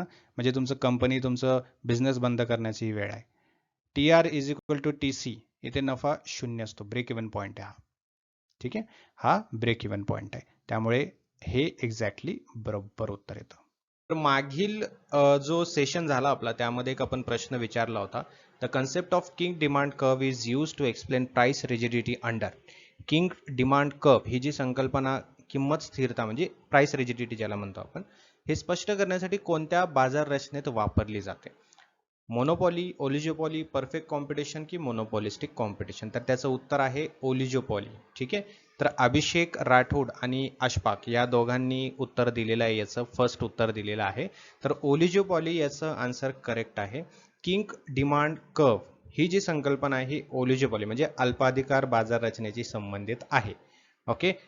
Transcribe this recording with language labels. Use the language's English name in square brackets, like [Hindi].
[Marathi] म्हणजे तुमचं कंपनी, तुमचं बिझनेस बंद करण्याची वेळ आहे. [English] TR is equal to TC [Marathi] इथे नफा शून्य असतो, ब्रेक इव्हन पॉईंट आहे हा. ठीक आहे, हा ब्रेक इव्हन पॉईंट आहे. त्यामुळे हे एक्झॅक्टली बरोबर उत्तर येतं. तर मागील जो सेशन झाला आपला त्यामध्ये एक आपण प्रश्न विचारला होता. [English] The concept of kinked demand curve is use to explain price rigidity under. [Marathi] King demand curve ही जी संकल्पना, किंमत स्थिरता म्हणजे प्राइस रिजिडिटी ज्याला म्हणतो आपण, हे स्पष्ट करण्यासाठी कोणत्या बाजार रचनेत वापरली जाते? मोनोपॉली, ओलिजिओपॉली, परफेक्ट कॉम्पिटिशन की मोनोपॉलिस्टिक कॉम्पिटिशन? तर त्याचं उत्तर आहे ओलिजिओपॉली. ठीक आहे. तर अभिषेक राठोड आणि अशफाक या दोघांनी उत्तर दिलेलं आहे, याचं फर्स्ट उत्तर दिलेलं आहे. तर ओलिजिओपॉली याचं आन्सर करेक्ट आहे. किंग डिमांड कर्व ही जी संकल्पना आहे ही ओलिजिओपॉली म्हणजे अल्पाधिकार बाजार रचनेशी संबंधित आहे. ओके.